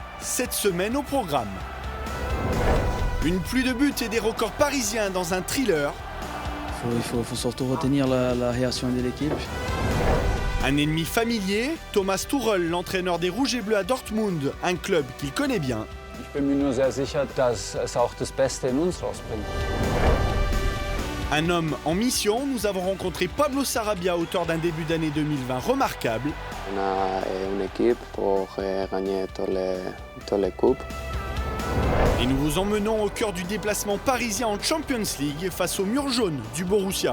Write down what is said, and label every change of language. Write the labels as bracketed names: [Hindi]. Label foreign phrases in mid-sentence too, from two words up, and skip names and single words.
[French] Cette semaine au programme. Une pluie de buts et des records parisiens dans un thriller. Il faut surtout retenir la réaction de l'équipe. Un ennemi familier, Thomas Tuchel, l'entraîneur des Rouges et Bleus à Dortmund, un club qu'il connaît bien. [German] Ich bin mir nur sehr sicher, dass es auch das Beste in uns rausbringt. [French] Un homme en mission, nous avons rencontré Pablo Sarabia, auteur d'un début d'année 2020 remarquable. On a une équipe pour gagner toutes les coupes. Et nous vous emmenons au cœur du déplacement parisien en Champions League face au mur jaune du Borussia.